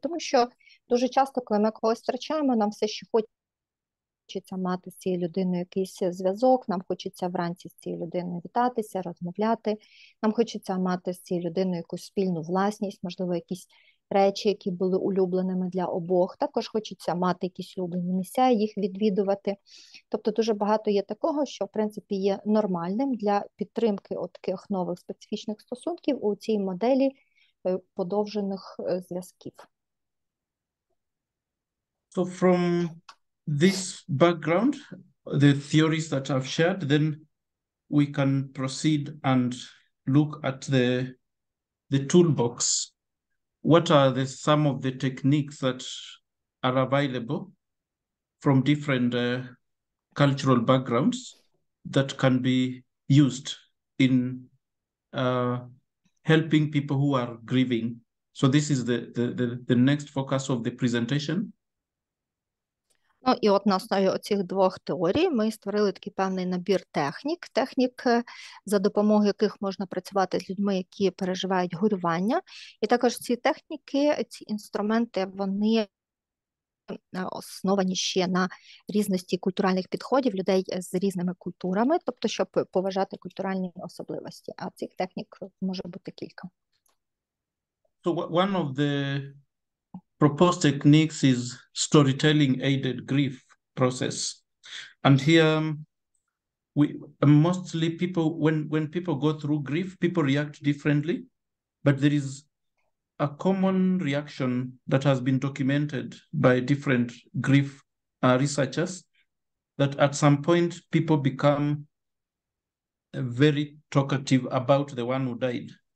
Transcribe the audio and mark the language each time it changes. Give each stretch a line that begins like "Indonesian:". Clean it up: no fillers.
Ukrainian: Тому що дуже часто, коли ми когось втрачаємо, нам все ще хочеться мати з цією людиною якийсь зв'язок, нам хочеться вранці з цією людиною вітатися, розмовляти, нам хочеться мати з цією людиною якусь спільну власність, можливо, якісь речі, які були улюбленими для обох. Також хочеться мати якісь улюблені місця, їх відвідувати. Тобто дуже багато є такого, що, в принципі, є нормальним для підтримки таких нових специфічних стосунків у цій моделі подовжених зв'язків.
English: So from this background, the theories that I've shared, then we can proceed and look at the toolbox. What are some of the techniques that are available from different cultural backgrounds that can be used in helping people who are grieving? So this is the next focus of the presentation.
Ukrainian: Ну, і от на основі оцих двох теорій ми створили такий певний набір технік, за допомогою яких можна працювати з людьми, які переживають горювання. І також ці техніки, ці інструменти, вони основані ще на різності культуральних підходів людей з різними культурами, тобто, щоб поважати культуральні особливості. А цих технік може бути кілька.
English: So one of the proposed techniques is storytelling-aided grief process. And here, mostly people, when people go through grief, people react differently, but there is a common reaction that has been documented by different grief researchers, that at some point people become very talkative about the one who died.